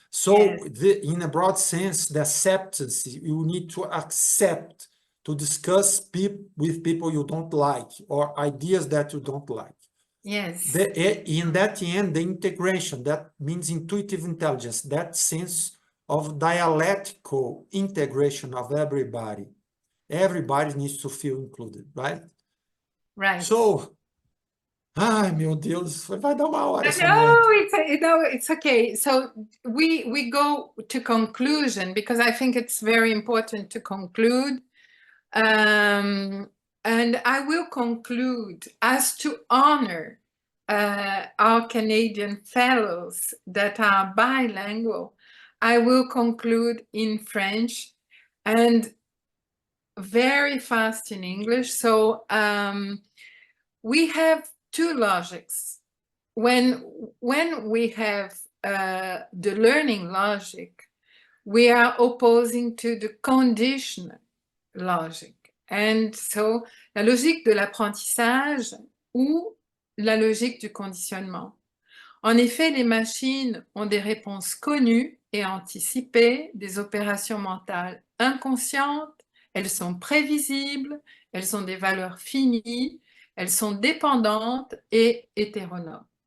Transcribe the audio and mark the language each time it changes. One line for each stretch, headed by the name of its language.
English: So in a broad sense, the acceptance, you need to accept to discuss with people you don't like, or ideas that you don't like. Yes. In that end, the integration, that means intuitive intelligence, that sense of dialectical integration of everybody. Everybody needs to feel included, right? Right.
Portuguese: So, ai, meu Deus, vai dar uma hora essa
English: No,
Portuguese: merda.
English: it's okay. So we go to conclusion because I think it's very important to conclude. And I will conclude as to honor our Canadian fellows that are bilingual. I will conclude in French and very fast in English. So we have two logics. When we have the learning logic, we are opposing to the conditional logic. And so,
French: la logique de l'apprentissage ou la logique du conditionnement. En effet, les machines ont des réponses connues et anticipées, des opérations mentales inconscientes, elles sont prévisibles, elles ont des valeurs finies, elles sont dépendantes et hétéronomes.